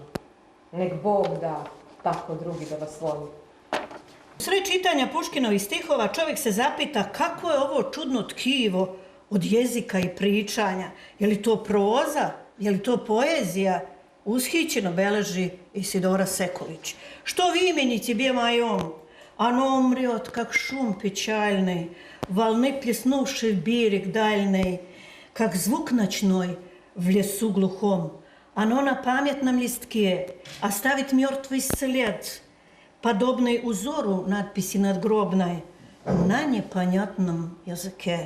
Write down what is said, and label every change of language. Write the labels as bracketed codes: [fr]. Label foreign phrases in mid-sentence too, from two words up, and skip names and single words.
[sr] Nek Bog da tako drugi da vas voli. U sred čitanja Puškinovih stihova čovjek se zapita kako je ovo čudno tkivo od jezika i pričanja. Je li to proza? Je li to poezija? Ushićeno beleži Isidora Sekulić. [ru] Что в имени тебе моем? Оно умрет, как шум печальный. волны, плеснувшей в берег дальний, как звук ночной в лесу глухом. Оно на памятном листке оставит мертвый след, подобный узору надписи надгробной на непонятном языке.